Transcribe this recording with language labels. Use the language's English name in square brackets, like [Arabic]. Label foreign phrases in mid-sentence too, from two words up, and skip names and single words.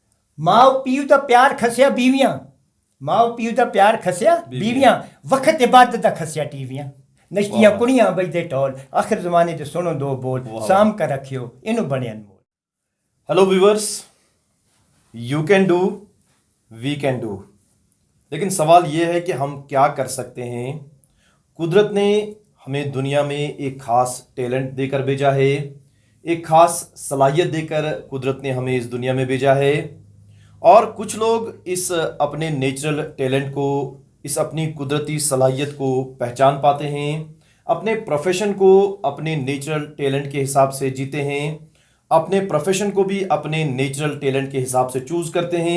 [Punjabi] ਮਾਓ ਪੀਊ ਦਾ ਪਿਆਰ ਖੱਸਿਆ ਬੀਵੀਆਂ ਮਾਓ ਪੀਊ ਦਾ ਪਿਆਰ ਖੱਸਿਆ ਬੀਵੀਆਂ ਵਕਤ ਇਬਾਦਤ ਦਾ ਖੱਸਿਆ ਟੀਵੀਆਂ ਨਸ਼ਤੀਆਂ ਕੁੜੀਆਂ ਵੱਜਦੇ ਢੋਲ ਆਖਿਰ ਜ਼ਮਾਨੇ ਚ ਸੁਣੋ ਦੋ ਬੋਲ ਸਾਮ ਕਰ ਰੱਖਿਓ ਇਨੂੰ ਬਣੇ ਅਨਮੋਲ। [English] hello viewers, you can do, we can do, [Hindi] लेकिन सवाल ये है कि हम क्या कर सकते हैं। कुदरत ने हमें दुनिया में एक ख़ास टैलेंट देकर भेजा है, एक ख़ास सलाहियत देकर कुदरत ने हमें इस दुनिया में भेजा है। और कुछ लोग इस अपने [English] natural talent [Hindi] को, इस अपनी कुदरती सलाहियत को पहचान पाते हैं, अपने प्रोफेशन को अपने [English] natural talent [Hindi] के हिसाब से जीते हैं, अपने प्रोफेशन को भी अपने [English] natural talent [Hindi] के हिसाब से चूज़ करते हैं।